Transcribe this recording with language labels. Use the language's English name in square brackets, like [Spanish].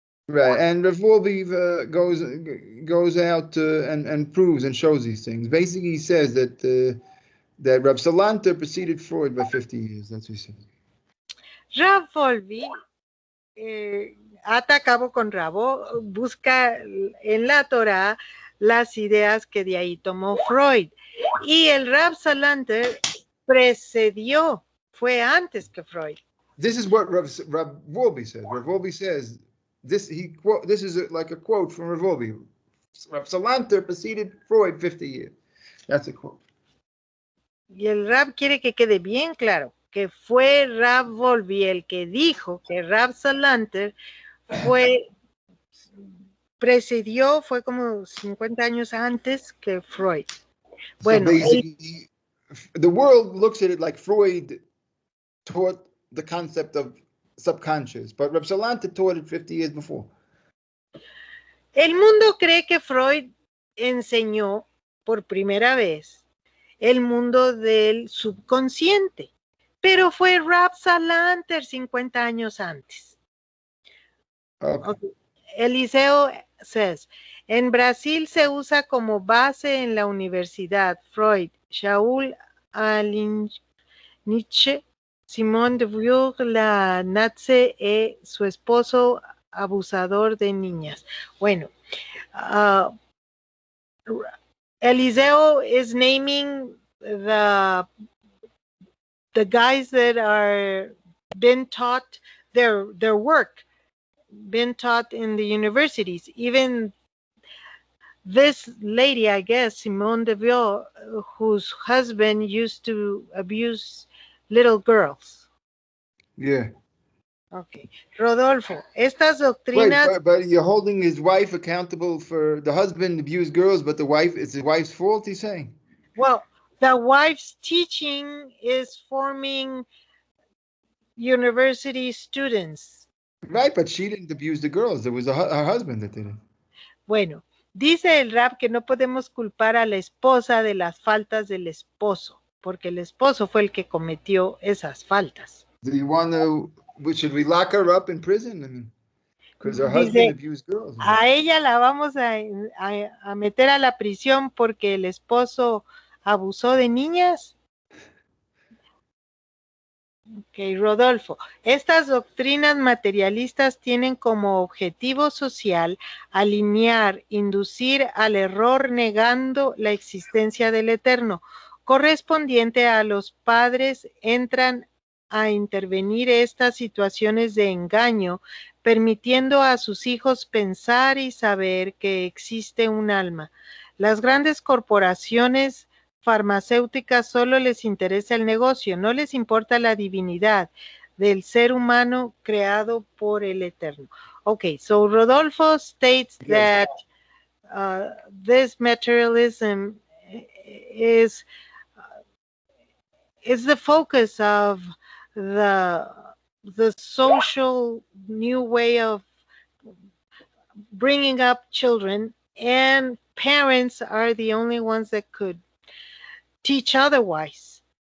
[English] Right, and Rav Wolbe goes out and proves and shows these things. Basically, he says that Rav Salanter preceded Freud by 50 years. That's what he says. [Spanish] Rav Wolbe ata a cabo con rabo, busca en la Torá las ideas que de ahí tomó Freud. Y el Rav Salanter precedió, fue antes que Freud. [English] This is what Rav Wolbe says. Rav Wolbe says, this is like a quote from Rav Wolbe. Rav Salanter preceded Freud 50 years. That's a quote. [Spanish] Y el Rav quiere que quede bien claro que fue Rav Wolbe el que dijo que Rav Salanter precedió, fue como 50 años antes que Freud. Bueno, [English] so basically, the world looks at it like Freud taught the concept of subconscious, but Rav Salanter taught it 50 years before. [Spanish] El mundo cree que Freud enseñó por primera vez el mundo del subconsciente, pero fue Rav Salanter 50 años antes. Okay. Eliseo says, en Brasil se usa como base en la universidad Freud, Shaul Nietzsche, Simone de Beauvoir, la Nazi y su esposo abusador de niñas. [English] Bueno, Eliseo is naming the guys that are been taught their work, been taught in the universities. Even this lady, I guess, Simone de Beauvoir, whose husband used to abuse little girls. Yeah. Okay. [Spanish] Rodolfo, estas doctrinas... [English] Wait, but you're holding his wife accountable for the husband abused girls, but it's his wife's fault, he's saying? Well, the wife's teaching is forming university students. Right, but she didn't abuse the girls. It was her husband that did it. [Spanish] Bueno, dice el Rab que no podemos culpar a la esposa de las faltas del esposo, porque el esposo fue el que cometió esas faltas. [English] Do you want to... Should we lock her up in prison? I mean, because her husband abused girls. [Spanish] A ella la vamos a meter a la prisión porque el esposo abusó de niñas. Ok, Rodolfo. Estas doctrinas materialistas tienen como objetivo social alinear, inducir al error negando la existencia del eterno. Correspondiente a los padres entran a intervenir estas situaciones de engaño, permitiendo a sus hijos pensar y saber que existe un alma. Las grandes corporaciones farmacéuticas solo les interesa el negocio, no les importa la divinidad del ser humano creado por el Eterno. [English] Okay, so Rodolfo states Yes. that this materialism is the focus of the social new way of bringing up children, and parents are the only ones that could teach otherwise.